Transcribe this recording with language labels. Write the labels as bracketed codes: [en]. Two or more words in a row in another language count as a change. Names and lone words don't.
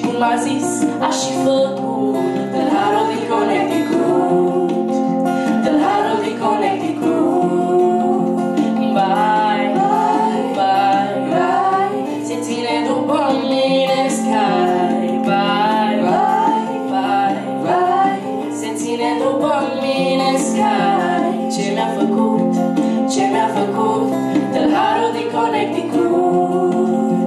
[ro] a zis, aș și făcut tâlharul din Connecticut, tâlharul din Connecticut. [en] Bye, bye, bye, bye, [ro] se ține după mine Sky. [en] Bye, bye, bye, bye, [ro] se ține după mine Sky. Ce mi-a făcut, ce mi-a făcut tâlharul din Connecticut?